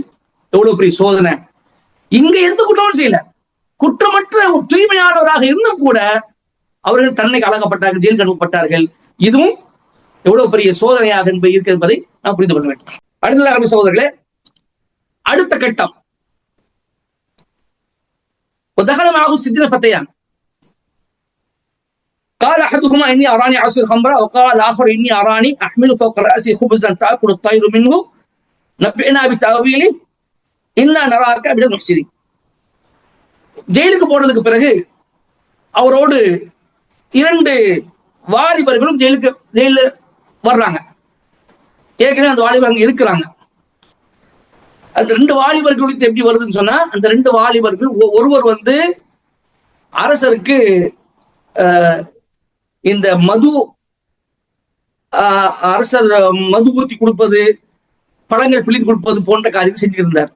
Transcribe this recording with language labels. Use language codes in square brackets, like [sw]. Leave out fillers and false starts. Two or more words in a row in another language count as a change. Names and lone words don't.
[ta] எவ்வளவு பெரிய சோதனை! இங்க எந்த குற்றமும் செய்யல, குற்றமற்ற ஒரு தூய்மையானவராக இருந்தும் கூட அவர்கள் தண்டனைக்கு ஆளாக்கப்பட்டார்கள், ஜெயிலுக்கு அனுப்பப்பட்டார்கள். இதுவும் எவ்வளவு பெரிய சோதனையாக இருக்கு என்பதை நாம் புரிந்து கொள்ள வேண்டும். அடுத்ததாக சகோதரர்களே, அடுத்த கட்டம் [ar] ودخل معه السجن فتيان قال احدهما اني اراني اعصر خمرا وقال الاخر اني اراني احمل فوق راسي خبزا تاكل الطير منه نبئنا بتاويله انا نراك من المحسنين. [ta] ஜெயிலுக்கு போனதுக்கு பிறகு அவரோடு 2 வாலிபர்களும் ஜெயில வர்றாங்க. ஏற்கனவே அந்த வாலிபர் அங்க இருக்கிறாங்க. அந்த ரெண்டு வாலிபர்கள் குறித்து எப்படி வருதுன்னு சொன்னா, அந்த ரெண்டு வாலிபர்கள் ஒருவர் வந்து அரசருக்கு இந்த அரசர் மது ஊத்தி கொடுப்பது, பழங்கள் பிழிந்து கொடுப்பது போன்ற காரியத்தை செஞ்சிருந்தார்.